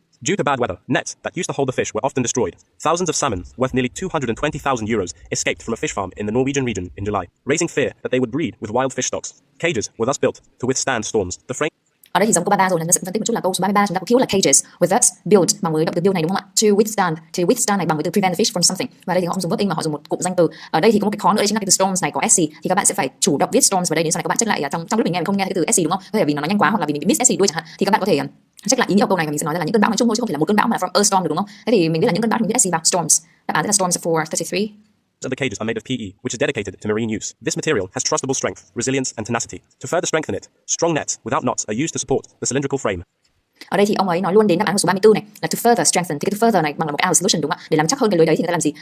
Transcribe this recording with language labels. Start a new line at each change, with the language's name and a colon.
English: Due to bad weather, nets that used to hold the fish were often destroyed. Thousands of salmon, worth nearly 220,000 euros, escaped from a fish farm in the Norwegian region in July, raising fear that they would breed with wild fish stocks. Cages were thus built to withstand storms. The frame.
Vietnamese: Ở đây thì giống câu 33 rồi, nên sẽ phân tích một chút là câu số 33 chúng ta có keyword là cages,
English: with that build
Vietnamese: bằng với động từ build này, đúng không ạ?
English: To withstand
Vietnamese: này bằng với từ
English: prevent the fish from something.
Vietnamese: Và đây thì họ không dùng verb in mà họ dùng một cụm danh từ. Ở đây thì có một cái khó nữa, đấy chính là cái từ storms này có s thì các bạn sẽ phải chủ động viết storms vào đây, đến sau này các bạn check lại trong lúc mình nghe mình không nghe cái từ s đúng không? Có thể vì nó nhanh quá hoặc là vì mình bị miss s đuôi chẳng hạn, thì các bạn có thể check lại ý nghĩa của câu này và mình sẽ nói là những cơn bão nói chung thôi chứ không phải là một cơn bão mà là
English: from a storm
Vietnamese: được, đúng không? Thế thì mình biết là những cơn bão thì mình viết s vào storms. Đáp án sẽ là storms
English: for 33. Of the cages are made of PE, which is dedicated to marine use. This material has trustable strength, resilience, and tenacity. To further strengthen it, strong nets without knots are used to support the cylindrical frame.
Vietnamese: Ở đây thì ông ấy nói luôn đến đáp án của số 34 này là
English: to further strengthen,
Vietnamese: thì cái
English: to further
Vietnamese: này bằng là một
English: our solution,
Vietnamese: đúng không ạ? Để làm chắc hơn cái lưới đấy thì người ta làm gì?